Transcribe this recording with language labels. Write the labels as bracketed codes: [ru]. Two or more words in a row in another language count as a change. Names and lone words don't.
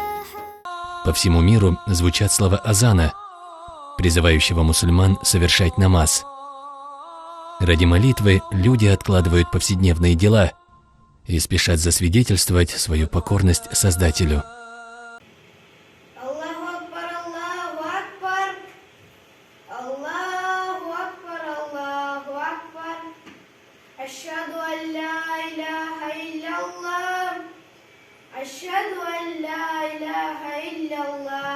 [ru] По всему миру звучат слова азана, призывающего мусульман совершать намаз. Ради молитвы люди откладывают повседневные дела и спешат засвидетельствовать свою покорность Создателю. [ar] الله أكبر، الله أكبر. الله أكبر، الله أكبر. أشهد أن لا إله إلا الله. أشهد أن لا إله إلا الله.